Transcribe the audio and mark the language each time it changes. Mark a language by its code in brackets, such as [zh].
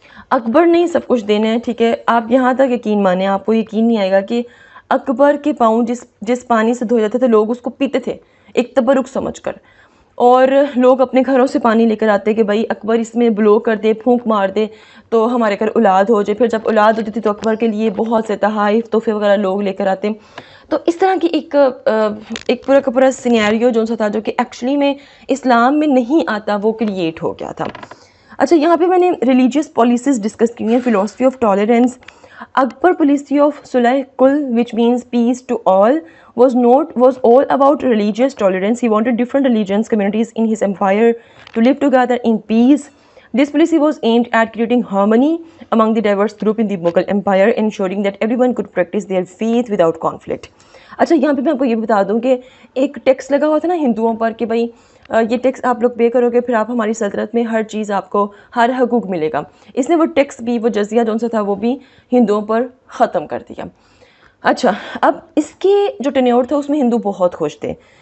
[hi] अकबर ने ही सब कुछ देना है, ठीक है। आप यहाँ तक यकीन माने, आपको यकीन नहीं आएगा कि अकबर के पाँव जिस जिस पानी से धोए जाते थे लोग उसको पीते थे एक तबरुक समझकर, और लोग अपने घरों से पानी लेकर आते कि भाई अकबर इसमें ब्लो कर दे, फूंक मार दे तो हमारे घर औलाद हो जाए। फिर जब औलाद होती थी तो अकबर के लिए बहुत से तहाइफ तोहफे वगैरह लोग लेकर आते। तो इस तरह की एक पूरा का पूरा सिनेरियो जो सा था, जो कि एक्चुअली में इस्लाम में नहीं आता, वो क्रिएट हो गया था। अच्छा, यहाँ पे मैंने रिलीजियस पॉलिसीज़ डिस्कस की हैं। [en] Philosophy of tolerance, Akbar policy of Sulh Kul, which means peace to all, was all about religious tolerance. He wanted different religions communities in his empire to live together in peace. This policy was aimed at creating harmony among the diverse group in the Mughal Empire, ensuring that everyone could practice their faith without conflict. [hi] अच्छा, यहाँ पे मैं आपको ये बता दूँ कि एक टैक्स लगा हुआ था ना हिंदुओं पर कि भाई ये टैक्स आप लोग पे करोगे फिर आप हमारी सल्तनत में हर चीज़ आपको हर हकूक़ मिलेगा। इसने वो टैक्स भी, वो जजिया जो सा था वो भी हिंदुओं पर ख़त्म कर दिया। अच्छा, अब इसके जो टेन्योर था उसमें हिंदू बहुत खुश थे।